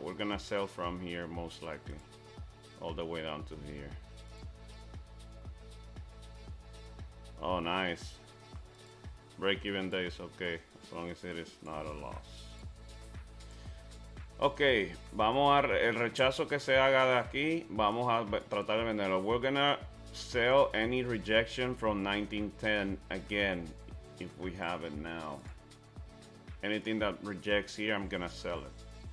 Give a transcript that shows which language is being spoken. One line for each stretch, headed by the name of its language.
English: We're gonna sell from here most likely. All the way down to here. Oh, nice. Break even days, okay. As long as it is not a loss.
Spanish: Ok, vamos a el rechazo que se haga de aquí. Vamos a tratar de venderlo.
English: We're gonna sell any rejection from 1910 again if we have it now. Anything that rejects here, I'm gonna sell it.